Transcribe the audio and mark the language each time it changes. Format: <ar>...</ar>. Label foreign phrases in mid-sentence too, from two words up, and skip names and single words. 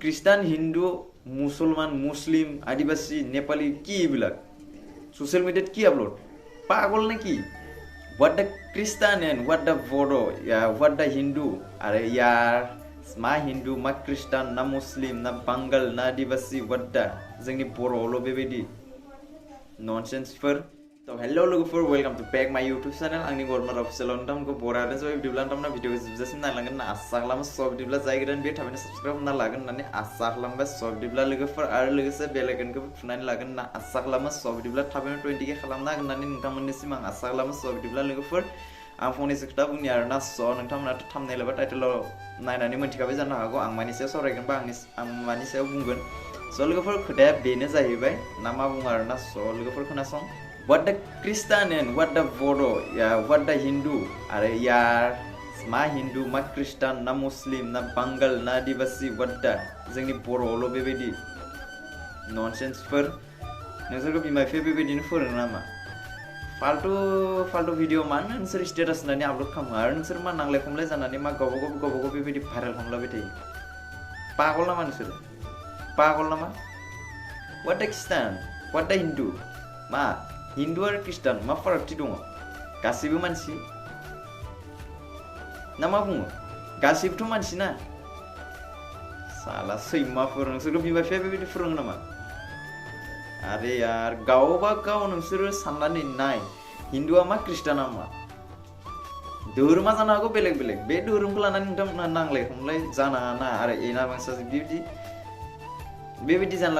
<as>খ্রিস্টান হিন্দু মুসলমান মুসলিম আদিবাসী নেপালি কি এইবিলাক সোশ্যাল মিডিয়াত কি আপলোড পাগল নাকি</as> <en>what the Christian and what the Bodo what the Hindu are</en> <brx>यार मा हिन्दु मा ख्रिस्टान ना मुस्लिम ना बांगाल ना आदिबासी</brx> <en>what the</en> <brx>जोंनि बर'आवल' बेबायदि ननसेन्सफोर तो हेलो लोगोफोर</brx> <en>welcome to back my YouTube channel</en> <brx>आंनि गरमा अफिसियेल नोंथांमोनखौ बरायदों स' बिदिब्ला नोंथांमोना भिडिअखौ जोबजासिम नायलांगोन होनना आसा खालामो स' बिदिब्ला जाय गोदान बे थाबैनो साबस्क्राइब खालामना लागोन होननानै आसा खालामबाय स' बिदिब्ला लोगोफोर आरो लोगोसे बेल आइकनखौबो थुनानै लागोन होनना आसा खालामो स' बिदिब्ला थाबैनो 20k खालामना हागोन होननानै नोंथांमोननिसिम आं आसा खालामो स' बिदिब्ला लोगोफोर आं फंनैसो खोथा बुंनि आरोना स' नोंथांमोनाथ' थाम्बनेइल एबा टाइटेलाव नायनानै मोनथिखाबाय जानो हागौ आं मानि सायाव सावरायगोन बा आं मानि सायाव बुंगोन स' लोगोफोर खोथाया बेनो जाहैबाय ना मा बुङो आरोना स' लोगोफोर खोनासं</brx> <en>what the Christian and what the Bodo what the Hindu are</en> <brx>यार मा हिन्दु मा ख्रिस्टान ना मुस्लिम ना बांगाल ना आदिबासी</brx> <en>what the</en> <brx>जोंनि बर'आवल' बेबायदि ननसेन्सफोर नोंसोरखौ बिमा बिफाया बेबायदिनो फोरोङो नामा फाल्तु भिडिअ मानो नोंसोर स्टेटास होनानै आपल'ड खालामो आरो नोंसोर मा नांलाय खमलाय जानानै मा गावबा गाव बेबायदि भाइरेल खालामलाबाय थायो पागल नामा नोंसोर पागल नामा</brx> <en>what the Christian what the Hindu</en> <brx>मा हिन्दु आरो ख्रिस्टान मा फारागथि दङ गासैबो मानसि ना मा बुङो गासैबोथ' मानसि ना साला सैमाफोर नोंसोरखौ बिमा बिफाया बेबायदि फोरोङो नामा आरे यार गावबा गाव नोंसोरो साननानै नाय हिन्दुआ मा ख्रिस्टाना मा धोरोमा जानो हागौ बेलेग बेलेग बे धोरोमखौ लानानै नोंथांमोना नांलाय खमलाय जानाङा ना आरो एना बांसा बेबायदि जानला</brx>